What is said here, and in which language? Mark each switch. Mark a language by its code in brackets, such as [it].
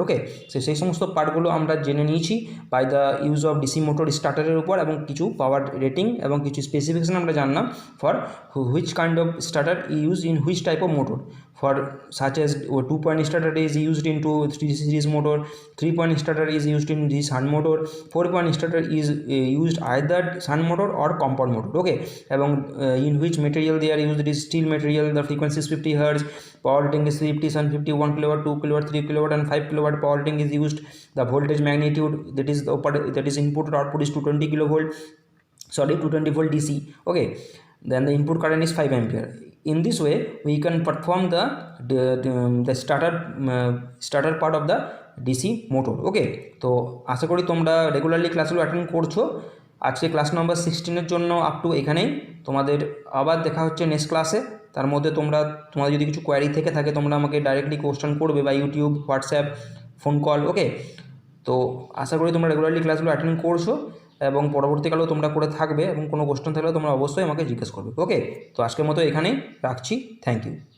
[en] okay, [bn] সেই সমস্ত পার্টগুলো আমরা জেনে নিয়েছি [en] by the use of DC motor স্টার্টারের উপর, [bn] এবং কিছু পাওয়ার রেটিং এবং কিছু স্পেসিফিকেশন আমরা জানলাম [en] For which kind of starter use in which type of motor, for such as 2 point starter is used into 3 series motor, 3 point starter is used in the shunt motor, 4 point starter is used either shunt motor or compound motor. Okay, এবং in which material they are used, it is steel material, the frequency is 50 hertz, power rating is 350, 750, 1 kilowatt, 2 kilowatt, 3 kilowatt and 5 kilowatt power rating is used. The voltage magnitude that is input or output is 220 kilovolt, sorry 220 volt DC. Okay, then the input current is 5 ampere. In this way we can perform the starter part of the DC motor. [bn] ওকে, তো আশা করি তোমরা regularly ক্লাসগুলো attend করছো। আজকে class number 16-এর জন্য up to এখানেই। তোমাদের আবার দেখা হচ্ছে নেক্সট ক্লাসে। তার মধ্যে তোমাদের যদি কিছু কোয়ারি থেকে থাকে তোমরা আমাকে ডাইরেক্টলি কোশ্চেন করবে বা ইউটিউব, হোয়াটসঅ্যাপ, ফোন কল। ওকে, তো আশা করি তোমরা রেগুলারলি ক্লাসগুলো অ্যাটেন্ড করছো এবং পরবর্তীকালেও তোমরা করে থাকবে, এবং কোনো কোশ্চেন থাকলে তোমরা অবশ্যই আমাকে জিজ্ঞেস করবে। ওকে, তো আজকের মতো এখানেই রাখছি। [en] Thank you.